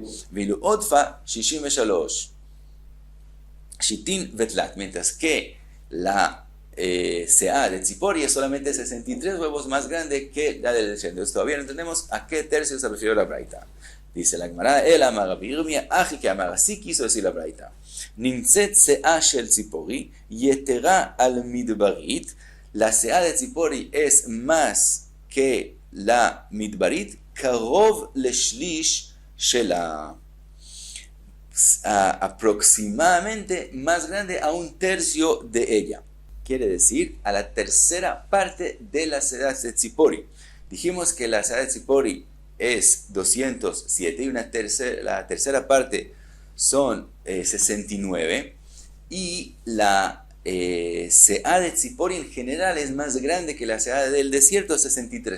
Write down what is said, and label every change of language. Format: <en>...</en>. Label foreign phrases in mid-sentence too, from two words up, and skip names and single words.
<arc>ואילו עודפא שישים ושלוש שיתין ותלת,</arc> <es>mientras que la Se'a de Tzipori es solamente 63 huevos más grande que la del desierto. Entonces todavía no entendemos a qué tercio se refiere la braita. Dice la Gemara, el</es> <arc>אמר רבי ירמיה, הכי קאמר,</arc> <es>así quiso decir la braita.</es> <he>נמצאת סאה של ציפורי, יתירה על מדברית,</he> <es>la Se'a de Tzipori es más que la Midbarit,</es> <he>קרוב לשליש שלה,</he> <es>aproximadamente más grande a un tercio de ella. Quiere decir, a la tercera parte de la Se'a de Tzipori. Dijimos que la Se'a de Tzipori es 207 y la tercera parte son 69, y la Se'a de Tzipori en general es más grande que la Se'a del desierto, 63.</es>